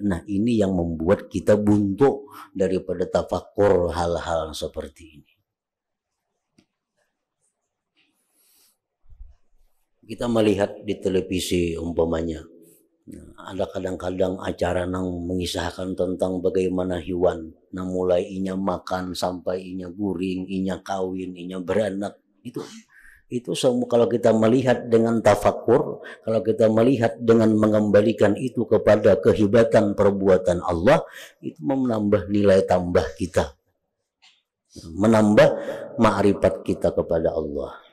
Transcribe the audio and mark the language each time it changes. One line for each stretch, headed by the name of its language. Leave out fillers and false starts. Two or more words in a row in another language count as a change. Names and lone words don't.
Indonesian: Nah, ini yang membuat kita buntu daripada tafakur hal-hal seperti ini. Kita melihat di televisi umpamanya, ada kadang-kadang acara yang mengisahkan tentang bagaimana hewan,
Banjar: nah mulai inya makan sampai inya guring, inya kawin, inya beranak.
Indonesian: Itu semua kalau kita melihat dengan tafakur, kalau kita melihat dengan mengembalikan itu kepada kehebatan perbuatan Allah, itu menambah nilai tambah kita, menambah ma'rifat kita kepada Allah.